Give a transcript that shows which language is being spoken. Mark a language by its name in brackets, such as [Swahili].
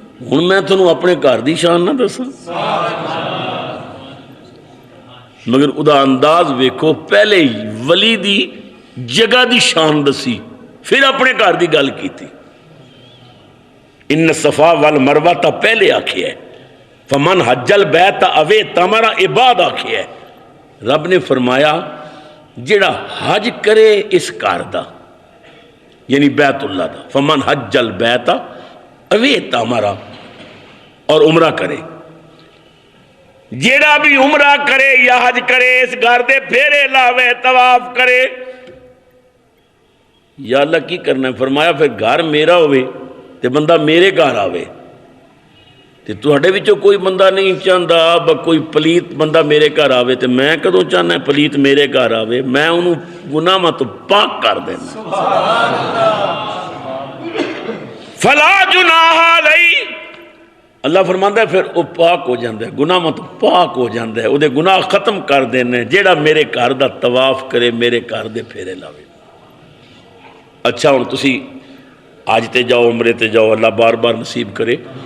[Punjabi] ہن میں تھانوں اپنے گھر دی شان نہ دساں مگر ادا انداز ویکھو, پہلے ولی دی جگہ دی شان دسی پھر اپنے گھر دی گل کیتی. [Arabic] ان صفا والمروہ [Punjabi] تا پہلے آکھیا ہے, [Arabic] فمن حج البیت او اعتمر [Punjabi] عباد آکھیا ہے. رب نے فرمایا جڑا حج کرے اس گھر دا یعنی بیت اللہ دا, [Arabic] فمن حج البیت او اعتمر [Punjabi] اور عمرہ کرے. جیڑا بھی عمرہ کرے یا حج کرے اس گھر دے پھیرے لاوے طواف کرے. یا اللہ کی کرنا ہے, فرمایا پھر گھر میرا ہوئے تے بندہ میرے گھر آوے. تے تہاڈے وچوں کوئی بندہ نہیں چاہندا کوئی پلیت بندہ میرے گھر آوے تے میں کدوں چاہنا ہے پلیت میرے گھر آوے. میں انہوں گناہاں تو پاک کر دینا. [Arabic] فلا جناح علیہ. [Punjabi] اللہ فرماندا ہے پھر وہ پاک ہو جاندہ ہے, گناہ مت پاک ہو جاندہ ہے, وہ دے گناہ ختم کر دینے. جیڑا میرے گھر دا طواف کرے میرے گھر دے پھیرے لاوے. اچھا ہن تسی آج تے جاؤ عمرے تے جاؤ, اللہ بار بار نصیب کرے.